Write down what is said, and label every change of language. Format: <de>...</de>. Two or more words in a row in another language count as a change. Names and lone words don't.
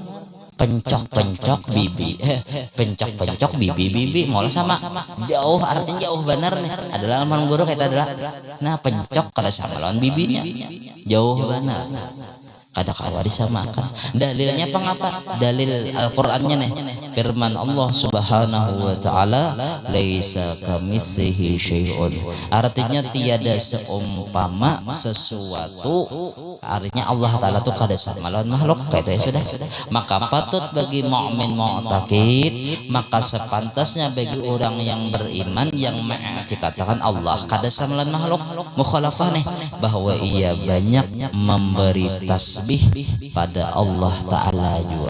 <bjn>Pencok bibi, pencok bibi malah sama, jauh, artinya jauh benar nih. Adalah almarhum guru kita adalah nah pencok kada sama lawan bibinya, jauh benar. Kada kawa disamakan. Dalilnya pengapa? Dalil Al-Qur'annya nih.</bjn> <id>Firman Allah</id> <ar>Subhanahu wa taala, laisa kamitslihi syai'un.</ar> <id>Artinya tiada seumpama sesuatu.</id> <bjn>Artinya Allah taala tuh kada sama lawan makhluk.</bjn> <id>Kayak itu ya sudah. Maka patut bagi</id> <ar>mukmin mu'taqid,</ar> <id>maka sepantasnya bagi orang yang beriman yang mengiktikadkan Allah</id> <bjn>kada sama lawan</bjn> <id>makhluk, mukhalafah nih, bahwa ia banyak memberi tasbih pada Allah Ta'ala juga.</id>